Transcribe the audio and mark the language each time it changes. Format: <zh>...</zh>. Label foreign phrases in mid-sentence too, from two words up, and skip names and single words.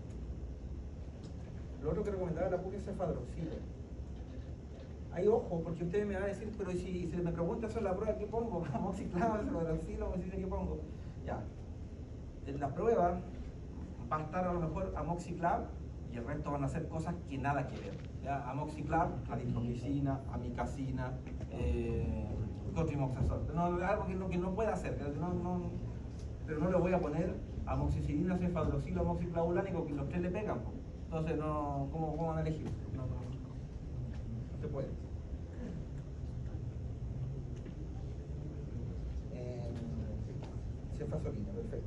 <es>Lo otro que recomendaba la CUP es cefadroxilo. Hay ojo, porque ustedes me van a decir, pero si me preguntan sobre la prueba, ¿qué pongo? Amoxiclav, cefadroxilo, me dicen, ¿qué pongo? Ya, en la prueba va a estar a lo mejor amoxiclav y el resto van a ser cosas que nada que ver. ¿Ya? Amoxiclav, aritromicina, amicacina, cotrimoxazol. Algo que no pueda hacer, pero no le voy a poner amoxicilina, cefadroxilo, amoxiclavulánico, que los tres le pegan. Entonces, ¿cómo van a elegir? No se puede. Cefazolina, perfecto.</es>